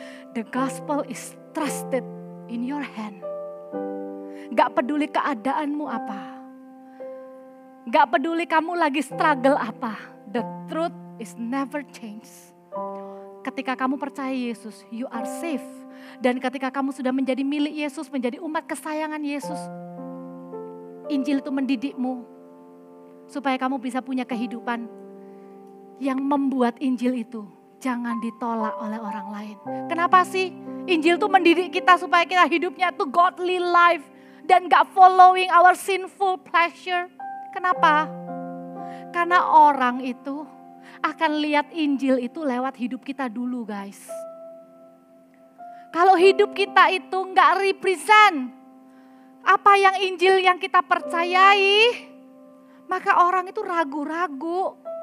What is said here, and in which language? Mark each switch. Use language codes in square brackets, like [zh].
[en] The gospel is trusted in your hand. [id] Gak peduli keadaanmu apa. Gak peduli kamu lagi struggle apa. [en] The truth is never changed. [id] Ketika kamu percaya Yesus, [en] you are safe. [id] Dan ketika kamu sudah menjadi milik Yesus, menjadi umat kesayangan Yesus, Injil itu mendidikmu. Supaya kamu bisa punya kehidupan yang membuat Injil itu jangan ditolak oleh orang lain. Kenapa sih? Injil itu mendidik kita supaya kita hidupnya itu [en] godly life. [id] Dan gak [en] following our sinful pleasure. [id] Kenapa? Karena orang itu akan lihat Injil itu lewat hidup kita dulu guys. Kalau hidup kita itu gak represent apa yang Injil yang kita percayai, maka orang itu ragu-ragu.